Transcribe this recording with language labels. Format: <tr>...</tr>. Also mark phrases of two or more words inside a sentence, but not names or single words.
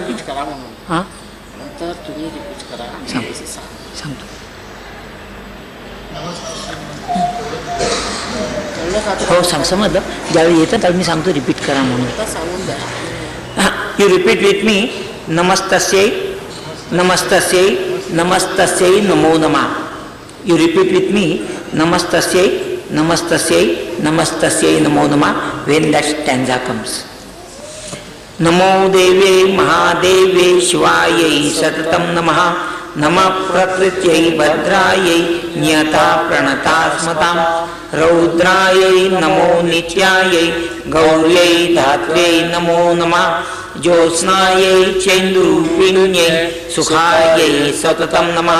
<mr>हो सांग समजलं ज्यावेळी येतं त्यावेळी मी सांगतो रिपीट करा म्हणून</mr> <en>you repeat with me</en> <sa>नमस्तस्यै नमस्तस्यै नमस्तस्यै नमो नमः</sa> <en>you repeat with me</en> <sa>नमस्तस्यै नमस्तस्यै नमस्तस्यै नमो नमः</sa> <en>when that stanza comes.</en> <sa>नमो देव्यै महादेव्यै शिवायै सततं नमः नमः प्रकृत्यै भद्रायै नियता प्रणता स्मतां रौद्रायै नमो नित्यायै गौर्यै धात्र्यै नमो नमः ज्योत्स्नायै चैन्दूरूपिण्यै सुखायै सततं नमः</sa>